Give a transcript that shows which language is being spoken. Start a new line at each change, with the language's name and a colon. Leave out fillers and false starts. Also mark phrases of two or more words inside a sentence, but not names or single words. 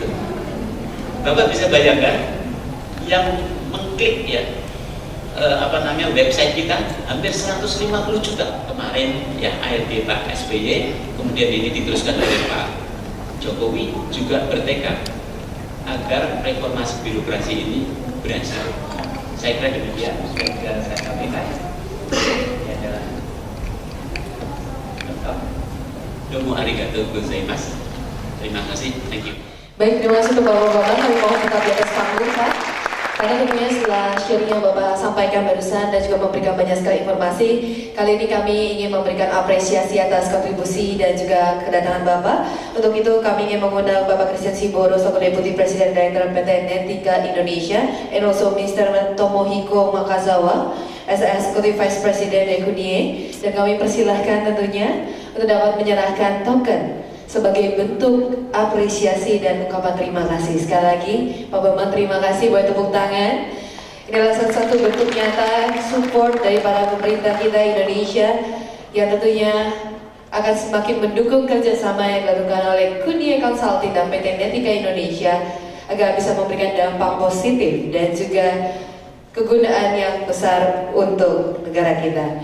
Indonesian: Bapak bisa bayangkan yang mengklik ya website kita hampir 150 juta kemarin ya, ARD Pak SBY, kemudian ini diteruskan oleh Pak Jokowi juga bertekad agar reformasi birokrasi ini berhasil. Saya kira demikian sudah saya sampaikan.
Japanese: Ini adalah どうもありがとうございます.
Indonesian: Terima kasih,
English: thank you.
Indonesian: Baik, terima kasih untuk Bapak-Bapak. Kami mohon tetap di atas panggung, Pak. Karena tentunya setelah sharing yang Bapak sampaikan barusan dan juga memberikan banyak sekali informasi, kali ini kami ingin memberikan apresiasi atas kontribusi dan juga kedatangan Bapak. Untuk itu kami ingin mengundang Bapak Christian Siboro selaku
English: Deputy President Director
Indonesian: PT Netika Indonesia,
English: and also Mr.
Indonesian: Tomohiko Makazawa
English: as Executive Vice President
Indonesian: Ekunie, dan kami persilahkan tentunya untuk dapat menyerahkan token sebagai bentuk apresiasi dan ungkapan terima kasih. Sekali lagi, Pak Bambang, terima kasih buat tepuk tangan. Ini adalah salah satu bentuk nyata support dari para pemerintah kita Indonesia yang tentunya akan semakin mendukung kerjasama yang dilakukan oleh Kunie Consulting dan PT Netika Indonesia agar bisa memberikan dampak positif dan juga kegunaan yang besar untuk negara kita.